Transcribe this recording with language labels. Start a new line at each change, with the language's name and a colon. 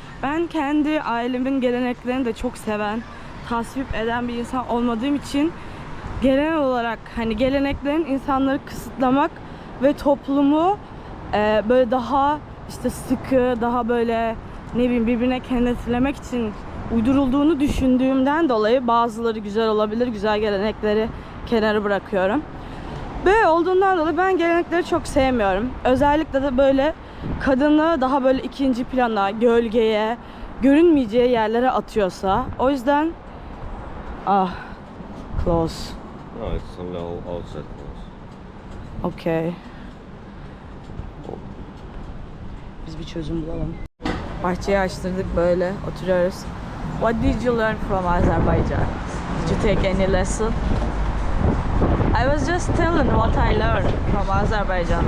Turkish: Ben kendi ailemin geleneklerini de çok seven, tasvip eden bir insan olmadığım için genel olarak hani geleneklerin insanları kısıtlamak ve toplumu böyle daha işte sıkı, daha böyle ne bileyim birbirine kenetlemek için uydurulduğunu düşündüğümden dolayı bazıları güzel olabilir, güzel gelenekleri kenara bırakıyorum. Böyle olduğundan dolayı ben gelenekleri çok sevmiyorum. Özellikle de böyle kadını daha böyle ikinci plana, gölgeye, görünmeyeceği yerlere atıyorsa. O yüzden
English: close. No, it's a little outside close. Okay.
Turkish: Biz bir çözüm bulalım. Bahçeyi açtırdık, böyle oturuyoruz.
English: What did you learn from Azerbaijan? Did you take any lesson? I was just telling what I learned from Azerbaijan.